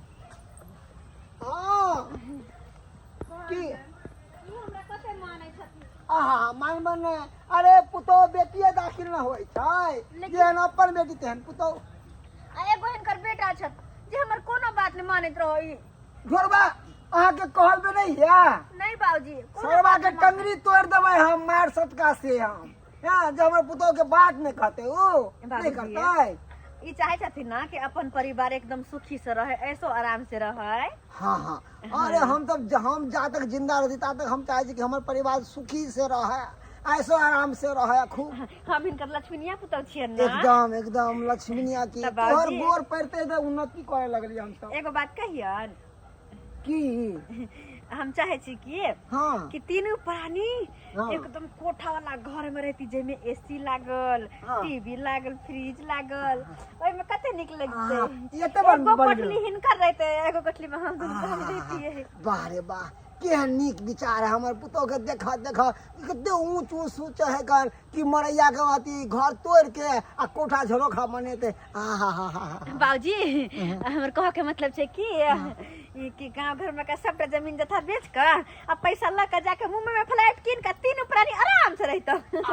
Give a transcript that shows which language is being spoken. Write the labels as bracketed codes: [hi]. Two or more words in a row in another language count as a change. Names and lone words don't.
[mai] हाँ की ई हमरा कते मानै छथिन आहा मान मन अरे पुतो बेटिए दाखिल न होय छै जेहन अपन बेटी तेहन पुतो आ एगो हिनकर बेटा छथ जे हमर कोनो बात नहीं मानैत रहई घोरबा अहाँ के कहल बे नहीं है नहीं बाबूजी सरवा के टंगरी तोड़ देबै हम मार सटका से हम हां जब हमर पुतो के बात नहीं कहते ओ नहीं करते ई चाहे छथिन ना कि अपन परिवार एकदम सुखी से रहे ऐसो आराम से रहे हाँ हाँ अरे हम जा तक जिंदा रहती ता तक हम चाहे छी कि हमर परिवार सुखी से रहे ऐसो आराम से रहे खूब हम हिनकर लक्ष्मीनिया पुतौ छियन ना एकदम एकदम लक्ष्मीनिया की तब बाबूजी- तोहर गोर पड़ते तो उन्नति करे लगली हम सब एगो बात कहियन की हम चाहे छी हाँ कि तीनों प्राणी हाँ। एकदम कोठा वाला घर में रहती जेमे एसी लागल हाँ। टीवी लागल फ्रिज लागल ओइ में कते निक लगते ये तो बड़ एगो बड़ कोठली हिनकर रहते एगो कोठली में हम दुनू रहती वाह रे वाह केहन नीक विचार है हमर पुतो के देखा देखा कते ऊंच ऊंच सोच है कर कि मरैया के अथी घर तोड़ के आ कोठा झरोखा बनेते आहा हा हा बाबूजी हमर कह के मतलब छै कि ई कि गांव घर में का सबटा जमीन जथा बेच के आ पैसा ल के जाके मुंबई में फ्लैट कीन के तीनों प्राणी आराम से रहतो